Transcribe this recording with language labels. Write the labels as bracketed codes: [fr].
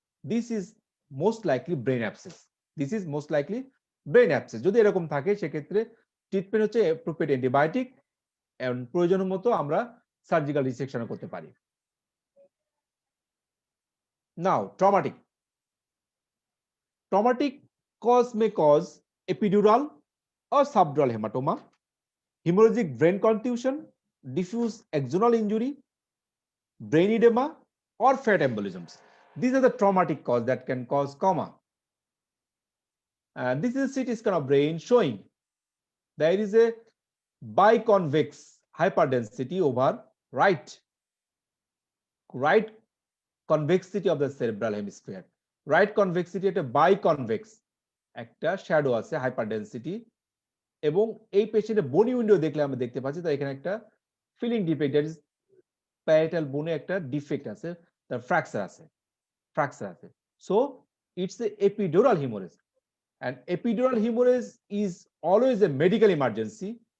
[en] This is most likely brain abscess. This is most likely brain abscess. [bn] যদি এরকম থাকে সেক্ষেত্রে ট্রিটমেন্ট হচ্ছে অ্যাপ্রোপ্রিয়েট অ্যান্টিবায়োটিক, এবং প্রয়োজন মতো আমরা সার্জিক্যাল রিসেকশন করতে পারি। [en] Now, traumatic cause may cause epidural or subdural hematoma, hemorrhagic brain contusion, diffuse axonal injury, brain edema, or fat embolisms. These are the traumatic cause that can cause coma. And this is a CT scan of brain showing there is a biconvex hyperdensity over right convexity of the cerebral hemisphere. [bn] Right convexity একটা biconvex একটা shadow আছে হাইপারডেন্সিটি, এবং এই পেশেন্টের bony window দেখলে আমরা দেখতে পাচ্ছি তার এখানে একটা feeling defect, that is parietal বোনে একটা ডিফেক্ট আছে, তার ফ্র্যাকচার আছে। [en] So it's a epidural haemorrhage, and epidural hemorrhage is always a medical emergency.